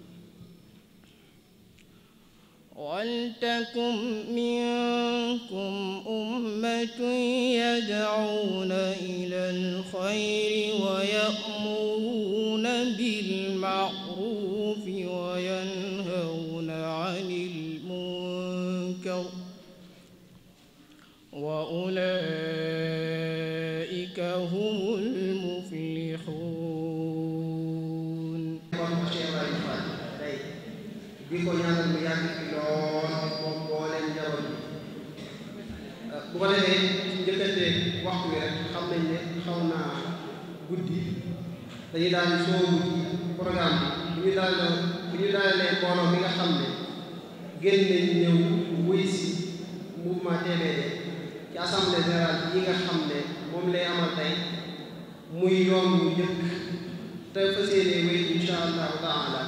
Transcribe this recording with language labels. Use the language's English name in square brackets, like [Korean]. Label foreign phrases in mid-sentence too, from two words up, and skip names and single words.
[Arabic] ولتكن منكم أمة يدعون إلى الخير ويأمرون بالمعروف وينهون عن المنكر وأولئك هم المفلحون. [Wolof] di ko ñaanal mu yàgg fi lool moom booleen njaboot bi bu ko defee njëkkante waxtu wi rek xam nañ ne xaw naa guddi dañuy daal di soobu ci programme bi bu ñu daalalee mbooloo mi nga xam ne génn nañ ñëw wuy si mouvement TBD ci [French] assemblée générale [Wolof] yi nga xam ne moom lay amal tey muy yoon bu njëkk te fas yéene wéy [Arabic] إن شاء الله تعالى.